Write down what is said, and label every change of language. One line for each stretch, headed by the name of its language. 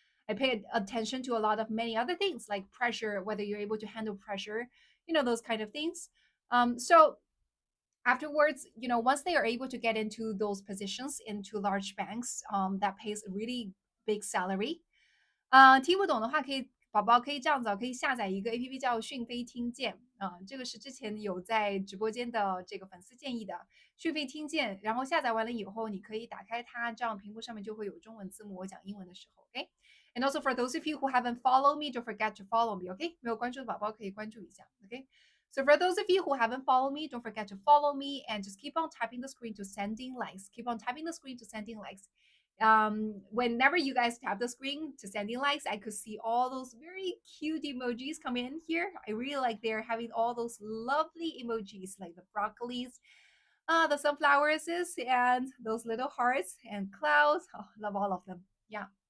English: I pay attention to a lot of many other things like pressure, whether you're able to handle pressure, you know, those kind of things. So afterwards, you know, once they are able to get into those positions into large banks, that pays a really big salary.
Chinese: 听不懂的话，宝宝可以这样子可以下载一个 APP 叫讯飞听见这个是之前有在直播间的这个粉丝建议的讯飞听见，然后下载完了以后，你可以打开它，这样屏幕上面就会有中文字幕，我讲英文的时候，OK。
English: And also for those of you who haven't followed me, don't forget to follow me, OK？
Chinese: 没有关注的宝宝可以关注一下，OK。
English: So for those of you who haven't followed me, don't forget to follow me and just keep on tapping the screen to sending likes. Keep on tapping the screen to sending likes. Whenever you guys tap the screen to sending likes, I could see all those very cute emojis come in here. I really like they're having all those lovely emojis like the broccolis, the sunflowers, and those little hearts and clouds. Oh, love all of them. Yeah.